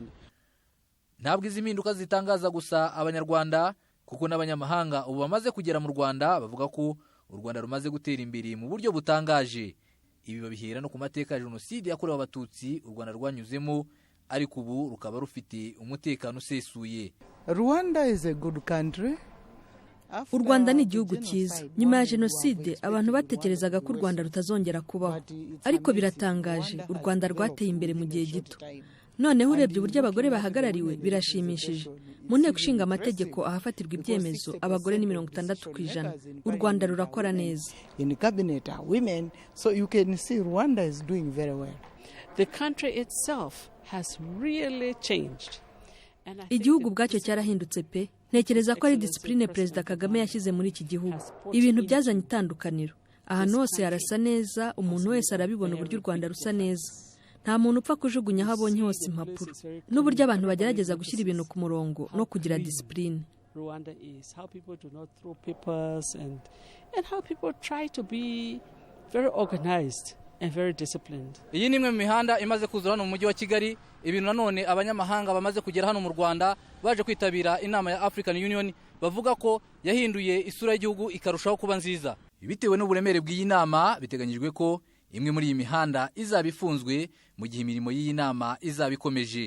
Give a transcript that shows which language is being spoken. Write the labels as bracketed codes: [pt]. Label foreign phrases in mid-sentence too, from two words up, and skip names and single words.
[rw] Ntabwo izi mpinduka zitangaza gusa Abanyarwanda, kuko n'abanyamahanga ubu bamaze kugera mu Rwanda bavuga ko u Rwanda rumaze gutera imbere mu buryo butangaje. Ibi babihera no ku mateka ya Jenoside yakorewe Abatutsi u Rwanda rwanyuzemo, ariko ubu rukaba rufite umutekano usesuye. [en] Rwanda is a good country. [rw] U Rwanda ni igihugu cyiza. Nyuma ya Jenoside abantu batekerezaga ko u Rwanda rutazongera kubaho, ariko biratangaje, u Rwanda rwateye imbere mu gihe gito. Noneho urebye uburyo abagore bahagarariwe birashimishije. Mu nteko ishinga amategeko ahafatirwa ibyemezo abagore ni 60%. U Rwanda rurakora neza. [en] In cabinet are women, so you can see Rwanda is doing very well. The country itself has really changed. [rw] Igihugu bwacyo cyarahindutse pe. Ntekereza ko ari discipline Perezida Kagame yashyize muri iki gihugu. Ibintu byazanye itandukaniro. Ahantu hose harasa neza, umuntu wese arabibona uburyo u Rwanda rusa neza. Nta muntu upfa kujugunya aho abonye hose impapuro. N'uburyo abantu bagerageza gushyira ibintu ku murongo no kugira discipline. [en] Rwanda is how people do not throw papers and how people try to be very organized and very disciplined. [rw] Iyi ni imwe mu mihanda imaze kuzura hano mu mujyi wa Kigali. Ibintu nanone abanyamahanga bamaze kugera hano mu Rwanda baje kwitabira inama ya African Union bavuga ko yahinduye isura y'igihugu ikarushaho kuba nziza. Bitewe n'uburemere bw'iyi nama biteganyijwe ko imwe muri iyi mihanda izaba ifunzwe mu gihe imirimo y'iyi nama izaba ikomeje.